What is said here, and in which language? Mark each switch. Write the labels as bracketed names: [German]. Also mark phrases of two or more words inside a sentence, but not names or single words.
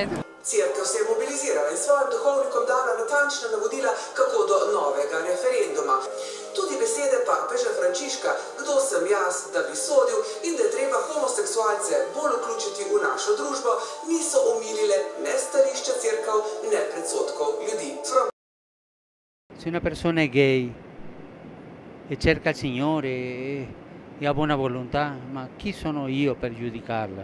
[Slovenian] Cerkev se je mobilizirala in svojim duhovnikom dala natančna navodila, kako do novega referenduma. Tudi besede papeža Frančiška, kdo sem jaz, da bi sodil, in da je treba homoseksualce bolj vključiti v našo družbo, niso omilile ne stališča cerkev, ne predsodkov ljudi. [Italian] Se una persona è gay e cerca il Signore e ha buona volontà, ma chi sono io per giudicarla?